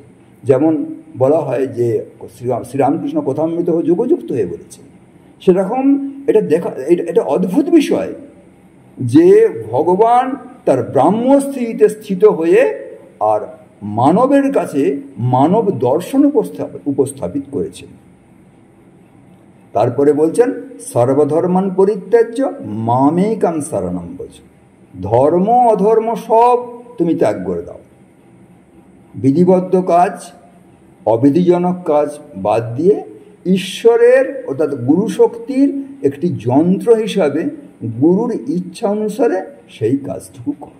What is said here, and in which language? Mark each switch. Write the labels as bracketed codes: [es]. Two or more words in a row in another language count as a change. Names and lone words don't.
[bn] যেমন বলা হয় যে শ্রীরামকৃষ্ণ কথামৃত যোগযুক্ত হয়ে বলেছে, সেরকম এটা অদ্ভুত বিষয় যে ভগবান তার ব্রাহ্মস্থিতিতে স্থিত হয়ে আর মানবের কাছে মানব দর্শন উপস্থাপিত করেছেন। তারপরে বলছেন, [sa] সর্বধর্মান পরিত্যাজ্য মামেকং শরণং ব্রজ। [bn] ধর্ম অধর্ম সব তুমি ত্যাগ করে দাও। বিধিবদ্ধ কাজ, অবিধিজনক কাজ বাদ দিয়ে ঈশ্বরের অর্থাৎ গুরু শক্তির একটি যন্ত্র হিসাবে গুরুর ইচ্ছা অনুসারে সেই কাজটুকু করো।